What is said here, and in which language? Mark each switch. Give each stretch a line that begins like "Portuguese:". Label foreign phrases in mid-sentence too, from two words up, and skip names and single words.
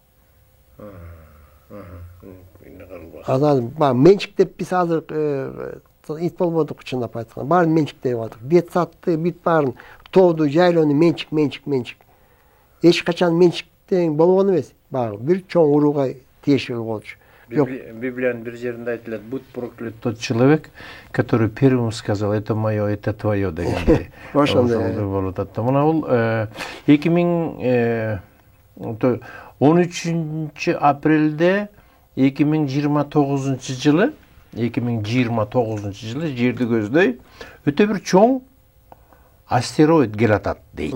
Kyrgyz: Азыр менчик деп биз азыр ит болбодук, чындап айтканда. Баарын менчик деп атат. Детсадты, бүт баарын, тооду, жайлоону менчик. Эч качан менчиктен болгон эмес. Баягы бир чоң урууга тиешелүү болчу. Библиянын бир жеринде айтылат,
Russian: будь проклят тот человек, который первым сказал, это мое, это твое дегенде.
Kyrgyz: Ошондой болуп атат. Мына бул 13 апрелде 2029 жылы жерди көздөй өтө бир чоң астероид келатат дейт.